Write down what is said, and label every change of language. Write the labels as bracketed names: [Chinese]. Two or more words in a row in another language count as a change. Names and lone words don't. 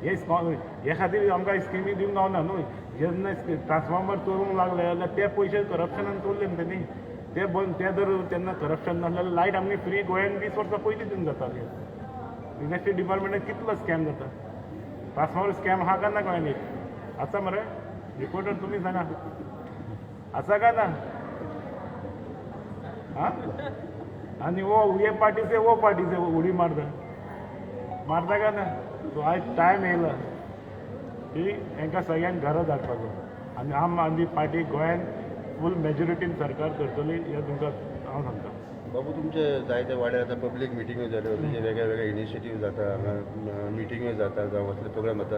[Konkani] हे खातीर आमकां स्किमी दिवंक गावना न्हू. जेन्ना ट्रान्सफॉर्मर चोरूंक लागले जाल्यार ते पयशे करप्शनान चोरले न्ही तेणी ते बंद ते जर तेन्ना करप्शन नासलें जाल्यार लायट आमची फ्री गोंयान 20 वर्सां पयलीं दिवंक जाताली. [English] electricity departmentan [Konkani] कितलो स्कॅम जाता. [English] transformer scam [Konkani] आहा काय ना गोंयान एक आसा मरे रिपोर्टर तुमी सांगा आसा काय ना. हां आनी [Hindi] ये पार्टी से वो पार्टी से [Konkani] उडी मारता का ना. सो आयज टायम येयला की हांकां सगळ्यांक घरा धाडपाचो आनी आम आदमी पार्टी गोंयान [English] full majorityan [Konkani] सरकार करतली हें तुमकां हांव सांगता. बाबू तुमचे जायते वाड्यार आतां [English] public meetingyo [Konkani] जाल्यो तुमचे वेगळे वेगळे इनिशिएटीव जाता हांगा मिटिंग्यो जाता जावं असले प्रोग्राम जाता.